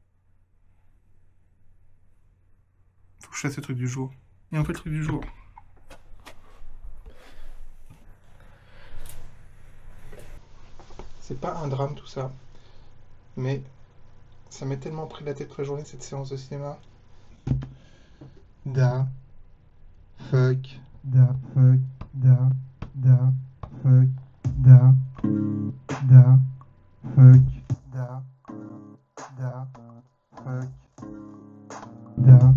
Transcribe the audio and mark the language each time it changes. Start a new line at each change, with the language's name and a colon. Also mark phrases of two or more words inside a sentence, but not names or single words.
French: Faut que je fasse le truc du jour. Et on fait le truc du jour. C'est pas un drame tout ça. Mais ça m'est tellement pris la tête toute la journée cette séance de cinéma. Da. Fuck. Da. Fuck. Da. Da. Fuck. Da. Da. Fuck. Da. Da. Fuck. Da.